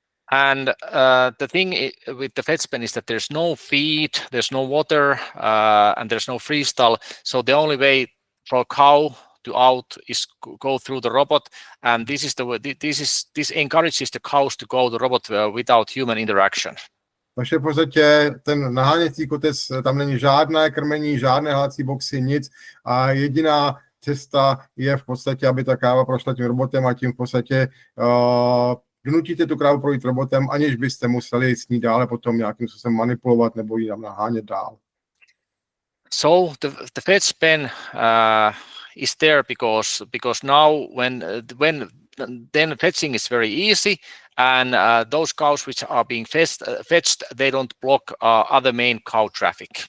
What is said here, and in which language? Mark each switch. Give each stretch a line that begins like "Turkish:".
English: And the thing with the fetch pen is that there's no feed, there's no water, and there's no freestyle. So the only way for a cow to out is go through the robot, and this encourages the cows to go to the robot without human interaction.
Czech: Takže v podstatě ten naháněcí kotec, tam není žádné krmení, žádné hlací boxy, nic a jediná cesta je v podstatě, aby ta kráva prošla tím robotem a tím v podstatě donutíte tu krávu projít robotem, aniž byste museli s ní dále potom nějakým způsobem manipulovat nebo ji tam nahánět dál.
English: So the fetch pen is there because now when then fetching is very easy, and those cows which are being fetched, they don't block other main cow traffic.